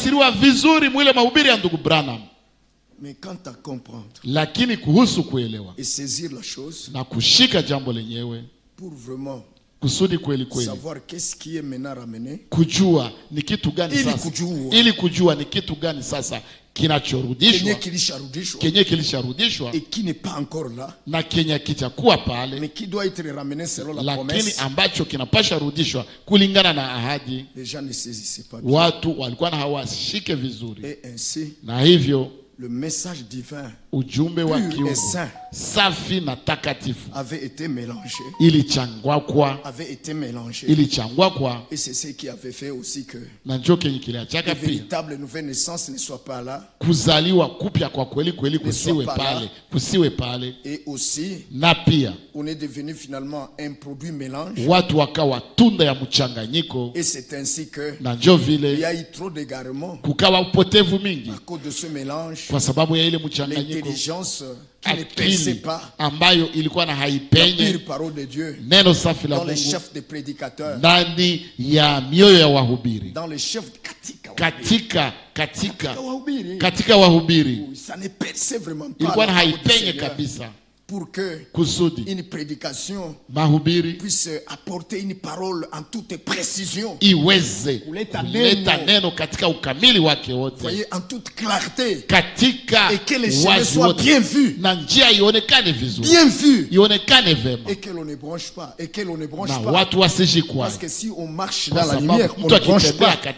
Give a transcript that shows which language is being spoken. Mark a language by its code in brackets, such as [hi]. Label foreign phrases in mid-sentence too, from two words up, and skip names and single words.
[fr] Mais quant à comprendre et saisir la chose pour vraiment savoir qu'est-ce qui est maintenant ramené, et qui n'est pas encore là, mais qui doit être ramené selon la promesse. Les gens ne saisissaient pas bien. Et ainsi, le message divin [sw] ujumbe wa kiungu safi na takatifu [fr] avait été mélangé. Avait été mélangé. Et c'est ce qui avait fait aussi que la véritable nouvelle naissance ne soit pas là. Et aussi on est devenu finalement un produit mélange. Et c'est ainsi que il y a eu trop d'égarements à cause de ce mélange. L'intelligence qui ne perçait pas la pure parole de Dieu dans les chefs des prédicateurs, dans les chefs [sw] katika wahubiri, [fr] ça ne perçait vraiment pas pour que une prédication puisse apporter une parole en toute précision, voyez, en toute clarté, et que les chemins soient bien vus, bien vus, et que l'on ne bronche pas, parce que si on marche dans la lumière, on ne bronche pas.